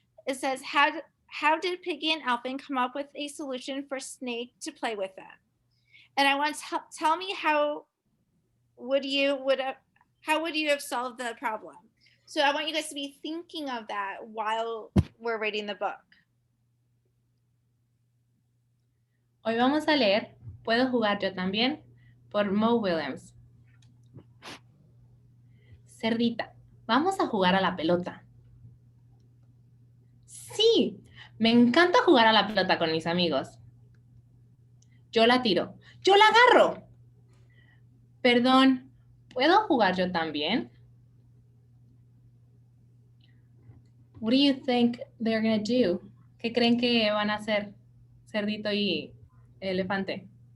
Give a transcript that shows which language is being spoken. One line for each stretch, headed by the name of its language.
English: It says, how did Piggy and Elfin come up with a solution for Snake to play with them? And I want to tell me how would you have solved the problem? So I want you guys to be thinking of that while we're reading the book.
Spanish: Hoy vamos a leer Puedo jugar yo también por Mo Williams. Cerdita, vamos a jugar a la pelota. Sí, me encanta jugar a la pelota con mis amigos. Yo la tiro, yo la agarro. Perdón, ¿puedo jugar yo también?
English: What do you think they're going to do?
Spanish: ¿Qué creen que van a hacer Cerdito y Elefante?